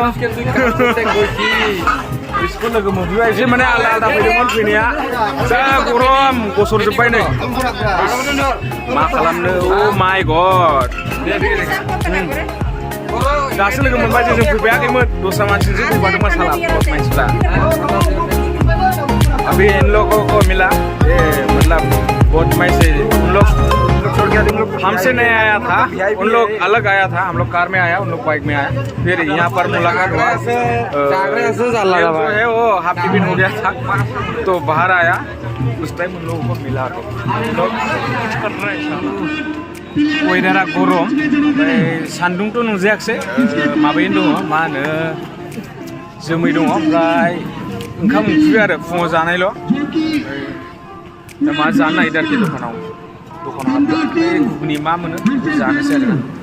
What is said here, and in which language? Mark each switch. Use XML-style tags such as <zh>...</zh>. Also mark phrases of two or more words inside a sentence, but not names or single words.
<brx>बिसोरखौ लोगो मोनफैबाय, एसे माने आलदा आलदा फैदोंमोन फैनाया, जा गरम गसरजोब्बाय नै। मा खालामनो,</brx> <en>oh my god.</en> <brx>दासो लोगो मोनबाय, जों फैबायाखैमोन, दस्रा मानसिजों फैफादोंमोन साला मानसिफ्रा।</brx> <hi>अभी इन लोगों को मिला ये, मतलब बहुत मैं से उन लोग हमसे नहीं आया था, उन लोग अलग आया था। हम लोग कार में आया, उन लोग बाइक में आया। फिर यहाँ पर मुलाकात हुआ, जो है वो</hi> <en>half tiffin</en> <hi>हो गया था तो बाहर आया। उस टाइम उन लोगों को मिला तो लोग कुछ कर रहे हैं।</hi> <brx>वेदारा गरम, सान्दुंथ' नुजायाखिसै, माबायैनो दङ, मा होनो जोमै दङ। ओमफ्राय ओंखाम ओंख्रि आरो फुङाव जानायल'। दा मा जानो नागिरदों आरोखि दखानाव हाबदों, घुगुनि मा मोनो जानोसै आरो।</brx>